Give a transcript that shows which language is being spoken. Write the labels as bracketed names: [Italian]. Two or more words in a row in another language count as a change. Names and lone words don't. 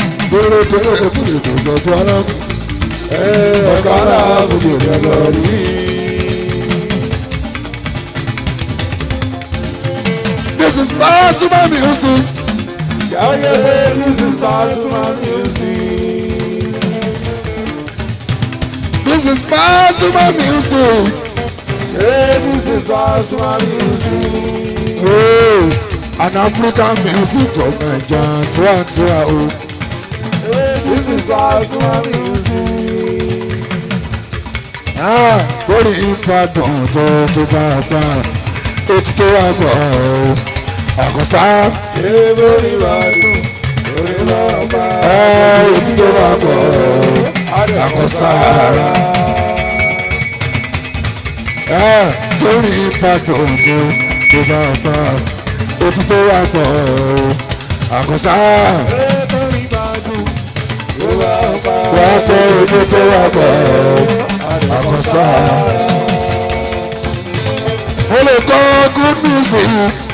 [Yoruba] Bèrèbèrè fòdòdò jọjú ara. Ọ̀gá ńlá fòdòdò jọjú. [English] This is Pasuma music. Yeah, yeah, yeah, this is Pasuma music. This is Pasuma music. Yeah, this is Pasuma music. Oh, an African music from Naija, [Yoruba] tiwa, tiwa, oh. [English] Yeah, this is Pasuma music. [Yoruba] Ah, orí Ìbàdàn tó, tó bá a gbà, ó ti tó wá gbọ́, oh. Àkọsá. Yeah, orí Ìbàdàn, orí Ìbàdàn. Eh, ó ti tó wá gbọ́, oh. Àkọsá. Eh, torí Ìbàdàn tó, tó bá a gbà, ó ti tó wá gbọ́, oh. Àkọsá. Eh, orí Ìbàdàn, orí Ìbàdàn. Wà á pẹ́ ojú tó wá gbọ́, oh. Àkọsá. Mo lè kọ́ [English] good music.